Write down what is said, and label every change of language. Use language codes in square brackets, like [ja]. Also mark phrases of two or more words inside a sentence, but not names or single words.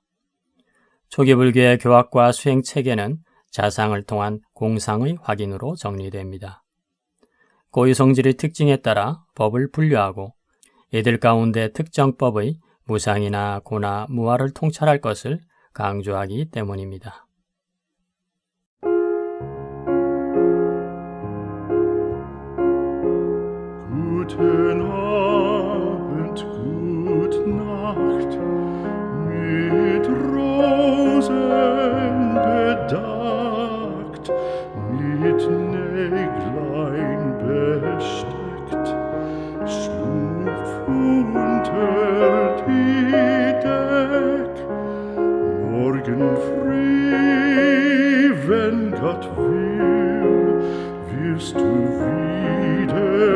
[ko] 초기 불교의 교학과 수행 체계는 자상을 통한 공상의 확인으로 정리됩니다. 고유성질의 특징에 따라 법을 분류하고 이들 가운데 특정법의 무상이나 고나 무아를 통찰할 것을 강조하기 때문입니다. [de] Guten Abend, gute Nacht, mit Rosen bedeckt, mit Näglein besteckt, schlupf unter die Deck, morgen früh, wenn Gott will, wirst du wieder